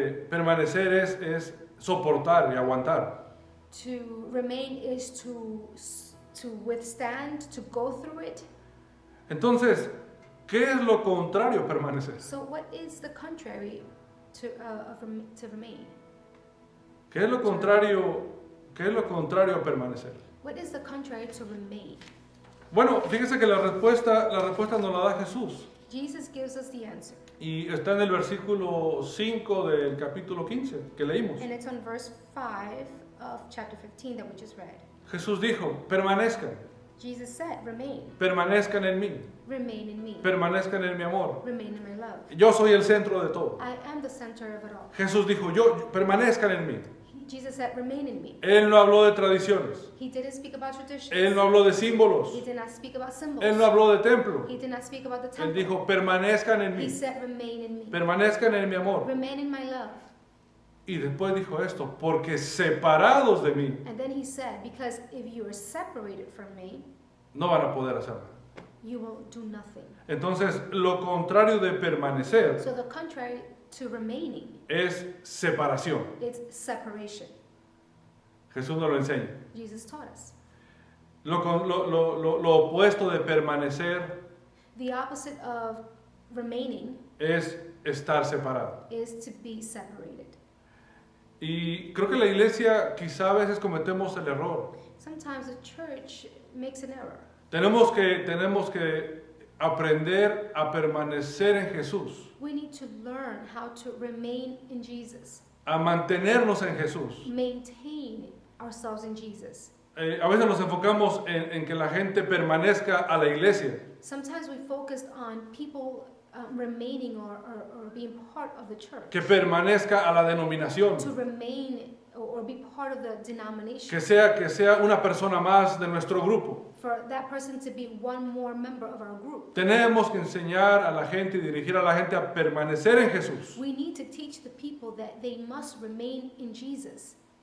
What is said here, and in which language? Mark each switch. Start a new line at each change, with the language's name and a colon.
Spanish: Permanecer es soportar y aguantar.
English: To remain is to withstand, to go through it.
Spanish: Entonces, ¿qué es lo contrario a permanecer?
English: So what is the contrary to remain?
Spanish: ¿Qué es lo contrario a permanecer?
English: What is the contrary to remain?
Spanish: Bueno, fíjese que la respuesta nos la da Jesús.
English: Jesus gives us the answer.
Spanish: Y está en el versículo 5 del capítulo 15 que leímos.
English: And it's on verse 5 of chapter 15 that we just read.
Spanish: Jesús dijo, permanezcan,
English: Jesus said, remain.
Spanish: permanezcan en mí,
English: Remain in me.
Spanish: permanezcan en mi amor.
English: Remain in my love.
Spanish: Yo soy el centro de todo.
English: I am the center of it all.
Spanish: Jesús dijo, permanezcan en mí.
English: Jesus said, remain in me.
Spanish: Él no habló de tradiciones.
English: He didn't speak about traditions.
Spanish: Él no habló de símbolos.
English: He did not speak about symbols.
Spanish: Él no habló de templo.
English: He did not speak about the
Spanish: Él
English: temple.
Spanish: dijo, permanezcan en
English: He
Spanish: mí.
English: said, remain in me.
Spanish: Permanezcan en mi amor.
English: Remain in my love.
Spanish: Y después dijo esto, porque separados de mí,
English: And then he said, because if you are separated from me,
Spanish: no van a poder hacer nada.
English: you will do nothing.
Spanish: Entonces, lo contrario de permanecer
English: So the contrary to remaining,
Spanish: es separación.
English: it's separation.
Spanish: Jesús nos lo enseña.
English: Jesus taught us.
Spanish: Lo opuesto de permanecer
English: The opposite of remaining
Spanish: es estar separado.
English: is to be separated.
Spanish: Y creo que la iglesia quizá a veces cometemos el error.
English: Sometimes the church makes an error.
Spanish: Tenemos que aprender a permanecer en Jesús,
English: We need to learn how to remain in Jesus,
Spanish: a mantenernos en Jesús.
English: maintain ourselves in Jesus.
Spanish: A veces nos enfocamos en que la gente permanezca a la iglesia,
English: Sometimes we focus on people remaining or being part of the church,
Spanish: que permanezca a la denominación,
English: to remain or be part of the denomination,
Spanish: que sea una persona más de nuestro grupo.
English: for that person to be one more member of our group.
Spanish: Tenemos que enseñar a la gente y dirigir a la gente a permanecer en Jesús.
English: We need to teach the people that they must remain in Jesus.